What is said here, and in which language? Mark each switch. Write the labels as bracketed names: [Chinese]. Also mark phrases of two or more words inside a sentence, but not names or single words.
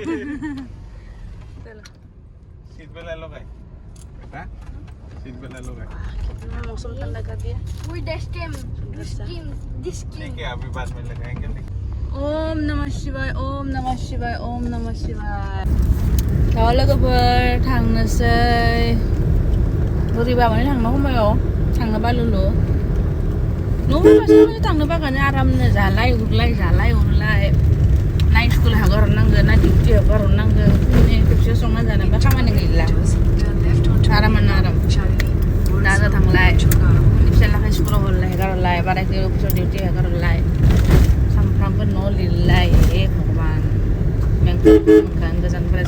[Hindi] चलो सीट पे ले लो भाई बेटा सीट पे ले लो भाई कितना मौसम ठंडा कर दिया वो दिस ठीक है अभी बाद में लगाएंगे [Sanskrit] ओम नमः शिवाय ओम नमः शिवाय ओम नमः शिवाय [Bodo] दा लोगोफोर थांनोसै बोरैबा माने थांनो हमबायाव थांनो बालुलु न'फोरावसो थांनो बागानो आरामनो जालाय उरलाय नाइट स्कुल हगारहरनांगोन ना डिउटि हगारहरनांगोन खेबसे संना जानोबा खामानि गैला आरामानो आराम दाजा थांलाय फिसालाखौ स्कुलाव हगारहरलाय बारायखौ अफिसाव डिउटि हगारहरलाय सामफ्रामबो न' लिरलाय भगवान मेंखान गोजाननिफ्राय